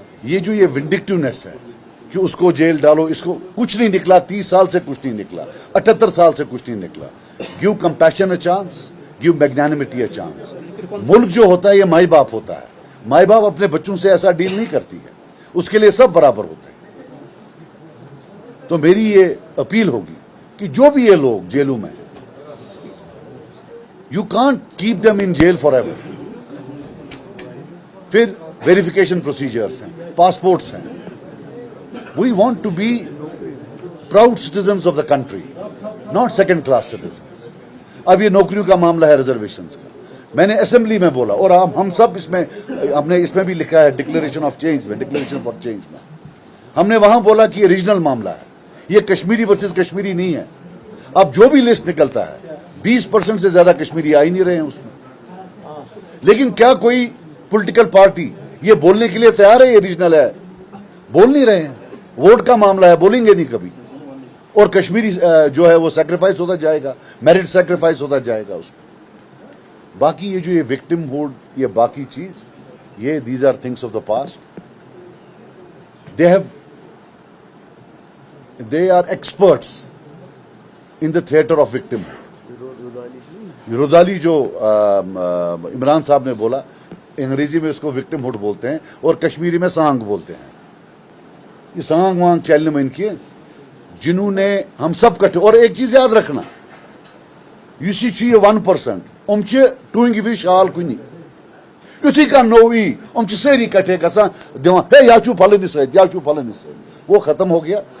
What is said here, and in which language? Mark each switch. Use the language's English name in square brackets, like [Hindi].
[Urdu] یہ جو یہ ونڈکٹیونیس ہے کہ اس کو جیل ڈالو, اس کو کچھ نہیں نکلا, 30 سال سے کچھ نہیں نکلا, 78 سال سے کچھ نہیں نکلا. [English] Give compassion a chance, give magnanimity a chance. [Urdu] ملک جو ہوتا ہے یہ مائی باپ ہوتا ہے, مائی باپ اپنے بچوں سے ایسا ڈیل نہیں کرتی ہے, اس کے لیے سب برابر ہوتے ہیں. تو میری یہ اپیل ہوگی کہ جو بھی یہ لوگ جیلوں میں, [English] You can't keep them in jail forever. [Urdu] پھر ویریفیکیشن پروسیجرز ہیں, پاسپورٹس ہیں. [English] We want to be proud citizens of the country, not second class citizens. [Urdu] اب یہ نوکریوں کا معاملہ ہے, ریزرویشنز کا, میں نے اسمبلی میں بولا, اور ہم سب اس میں, ہم نے اس میں بھی لکھا ہے ڈکلیریشن آف چینج میں, ڈکلیریشن فار چینج میں ہم نے وہاں بولا کہ یہ ریجنل معاملہ ہے, یہ کشمیری ورسز کشمیری نہیں ہے. اب جو بھی لسٹ نکلتا ہے 20% سے زیادہ کشمیری آ ہی نہیں رہے ہیں اس میں. لیکن کیا کوئی پولیٹیکل پارٹی یہ بولنے کے لیے تیار ہے یہ ریجنل ہے؟ بول نہیں رہے ہیں. ووٹ کا معاملہ ہے, بولیں گے نہیں کبھی. اور کشمیری جو ہے وہ سیکریفائس ہوتا جائے گا, میرٹ سیکریفائس ہوتا جائے گا اس میں. باقی یہ جو یہ وکٹم ہوڈ, یہ باقی چیز, یہ [English] These are things of the past. they are experts in the theater of victim. [Urdu] رودالی جو عمران صاحب نے بولا, انگریزی میں اس کو وکٹم ہوڈ بولتے ہیں اور کشمیری میں سانگ بولتے ہیں. یہ سانگ وانگ چلنے میں ان کی, جنہوں نے ہم سب کٹھے. اور ایک چیز یاد رکھنا, [Kashmiri] یوسی چھ یہ 1%, ام چھ ٹوئنگ بھی شال کنی یتھی کا نوی, ام چھ ساری کٹھے گژھان دِوان, ہے یا چھو پھلنس سۭتۍ, یا چھو پھلنس سۭتۍ. [Urdu] وہ ختم ہو گیا.